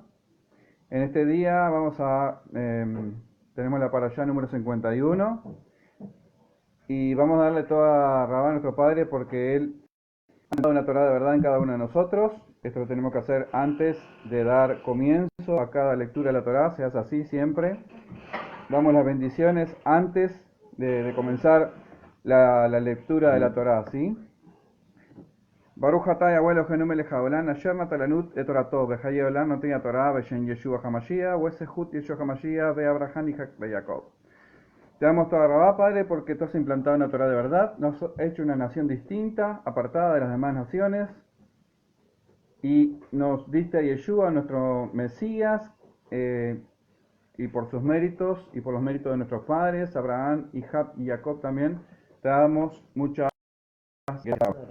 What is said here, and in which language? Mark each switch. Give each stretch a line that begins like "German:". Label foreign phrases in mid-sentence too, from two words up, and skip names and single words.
Spanish: En este día tenemos la parashá número 51 y vamos a darle toda a Rabá, nuestro Padre, porque Él ha dado una Torah de verdad en cada uno de nosotros. Esto lo tenemos que hacer antes de dar comienzo a cada lectura de la Torah, se hace así siempre. Damos las bendiciones antes de comenzar la lectura de la Torah, ¿sí?
Hebrew: ברוך אתה יהוה אלוהינו מלך העולם אשר נתן לנו את תורתו וחיי עולם נותן תורה בשם ישוע המשיח ובזכות ישוע המשיח ואברהם יצחק ויעקב.
Spanish: Te damos
Hebrew: תודה רבה,
Spanish: Padre, porque tú has implantado una Torah de verdad, nos has hecho una nación distinta, apartada de las demás naciones, y nos diste a Yeshua, nuestro Mesías, y por sus méritos, y por los méritos de nuestros padres, Abraham, Isaac y Jacob también, te damos muchas gracias.